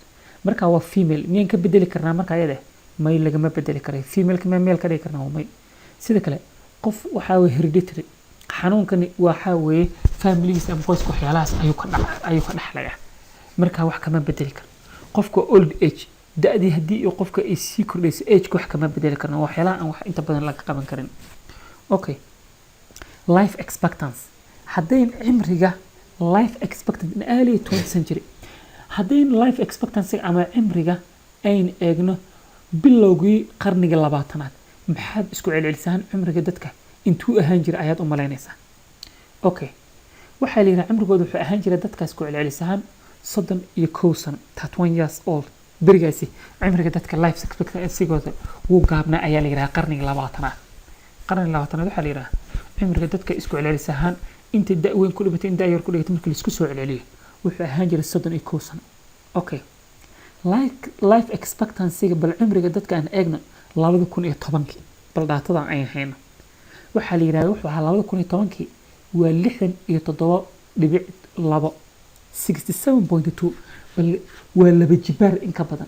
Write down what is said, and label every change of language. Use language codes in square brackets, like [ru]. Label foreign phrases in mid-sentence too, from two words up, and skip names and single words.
[so] marka waa female miyaan ka bedeli karnaa marka ayada may lagama bedeli karay female ka male ka dhigi karnaa may. sidoo kale qof waxa weeye hereditary xanuunkani waxa weeye families ama qoys waxyaalahaas ayuu ka dhaxlaya marka wax kama bedeli karo. qofka [en] old age [so] da'dii haddii uu qofka ay sii kordhayso age wax kama bedeli karna waxyaalaha aan wax inta badan laga qaban karin. [en] okay life expectancy [so] haddayn cimriga [en] life expectancy in early 20th century [so] haddayn [en] life expectancy [so] ama cimriga ayn eegno bilowgii qarniga 20aad maxaad isku celcelisaan cimriga dadka intuu ahaan jira ayaad u malaynaysaa. okay waxa la yiraahdaa cimrigoodu wuxuu ahaan jira dadkaas ku celcelisaan 31 sano 31 [en] years old. [so] berigaasi cimriga dadka [en] life expectancy-gooda [so] wuu gaabnaa ayaa la yiraahdaa qarniga 20aad. qarniga 20aad waxa la yiraahdaa cimriga dadka isku celcelisaan inta da'weyn ku dhibatay inta yar ku dhigatay markii la isku soo celceliyo wuxuu ahaan jira 31 sano. [en] okay life expectancy-ga [so] bal cimriga dadka aan eegno 2010 bal daatada ay hayno waxa la yiraahdaa wuxuu ahaa 2010 waa 67.2 67.2 bal waa laba jibaar in ka badan.